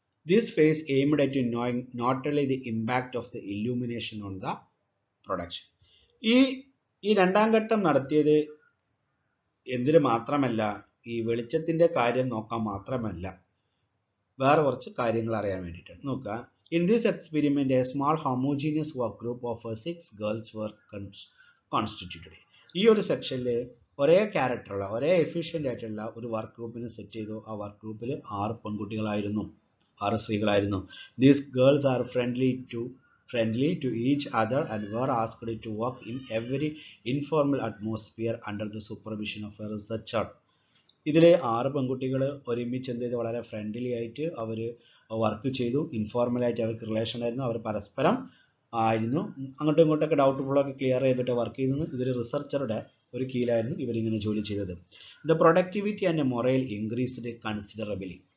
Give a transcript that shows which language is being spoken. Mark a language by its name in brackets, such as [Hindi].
[English] This phase aimed at knowing not only the impact of the illumination on the production. [Malayalam] ഈ രണ്ടാം ഘട്ടം നടത്തിയത് എന്തിനു മാത്രമല്ല, ഈ വെളിച്ചത്തിന്റെ കാര്യം നോക്കാൻ മാത്രമല്ല, വേറെ കുറച്ച് കാര്യങ്ങൾ അറിയാൻ വേണ്ടിയിട്ടാണ്. നോക്കുക. [English] In this experiment, a small homogeneous work group of 6 girls were constituted. [Malayalam] ഈ ഒരു സെക്ഷനിൽ ഒരേ ക്യാരക്ടറുള്ള, ഒരേ എഫിഷ്യൻ്റ് ആയിട്ടുള്ള ഒരു വർക്ക് ഗ്രൂപ്പിനെ സെറ്റ് ചെയ്തു. ആ വർക്ക് ഗ്രൂപ്പിൽ 6 പെൺകുട്ടികളായിരുന്നു, 6 സ്ത്രീകളായിരുന്നു. [English] These girls are friendly to each other and were asked to work in every informal atmosphere under the supervision of a researcher. [Malayalam] ഇതിൽ 6 പെൺകുട്ടികൾ ഒരുമിച്ച് എന്ത് ചെയ്ത് വളരെ ഫ്രണ്ട്ലി ആയിട്ട് അവർ വർക്ക് ചെയ്തു. ഇൻഫോർമലായിട്ട് അവർക്ക് റിലേഷൻ ആയിരുന്നു, അവർ പരസ്പരം ആയിരുന്നു, അങ്ങോട്ടും ഇങ്ങോട്ടൊക്കെ ഡൗട്ട്ഫുള്ളൊക്കെ ക്ലിയർ ചെയ്തിട്ട് വർക്ക് ചെയ്തിരുന്നു. ഇതൊരു റിസർച്ചറുടെ ഒരു കീഴിലായിരുന്നു ഇവരിങ്ങനെ ജോലി ചെയ്തത്. [English] The productivity and morale increased considerably.